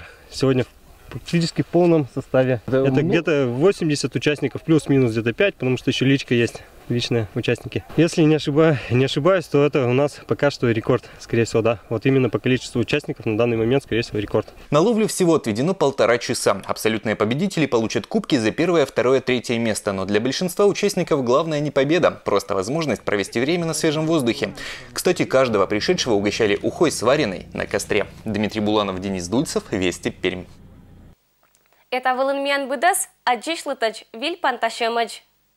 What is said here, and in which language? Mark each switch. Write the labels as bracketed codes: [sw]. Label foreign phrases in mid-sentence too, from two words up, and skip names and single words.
[ru] Сегодня практически в полном составе. Это где-то 80 участников, плюс-минус где-то 5, потому что еще личка есть. Личные участники. Если не ошибаюсь, то это у нас пока что рекорд, скорее всего, да. Вот именно по количеству участников на данный момент, скорее всего, рекорд. На ловлю всего отведено 1,5 часа. Абсолютные победители получат кубки за 1-е, 2-е, 3-е место. Но для большинства участников главное не победа, просто возможность провести время на свежем воздухе. Кстати, каждого пришедшего угощали ухой сваренной на костре. Дмитрий Буланов, Денис Дульцев, Вести, Пермь. Это был Инмян Быдас, а Джишлытач Виль Панташемач.